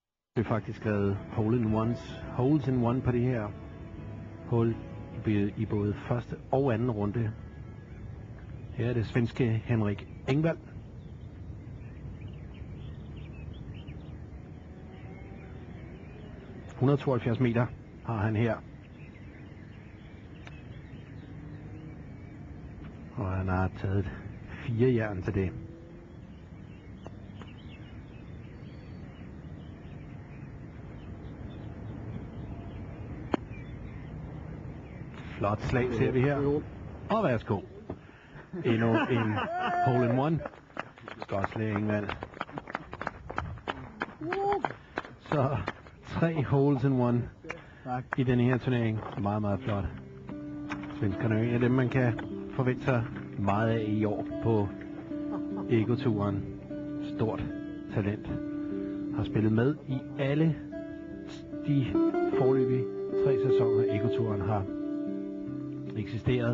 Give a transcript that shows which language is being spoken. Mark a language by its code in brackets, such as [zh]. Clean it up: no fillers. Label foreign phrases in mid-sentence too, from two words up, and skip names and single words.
[da] Det er faktisk skrevet [en] holes in one [da] på det her hul i både første og anden runde. Her er det svenske Henrik Engvall. ...172 meter har han her. Og han har taget 4 jern til det. Flot slag ser vi her. Og værsgo. Endnu en [en] hole in one. [da] Godt slag, Engvall. Så 3 [en] holes in one [da] i denne her turnering. Meget, meget flot. Svenskerne er en af dem, man kan forvente sig meget af i år på Ego-turen. Stort talent. Har spillet med i alle de foreløbige 3 sæsoner, Ego-turen har eksisteret.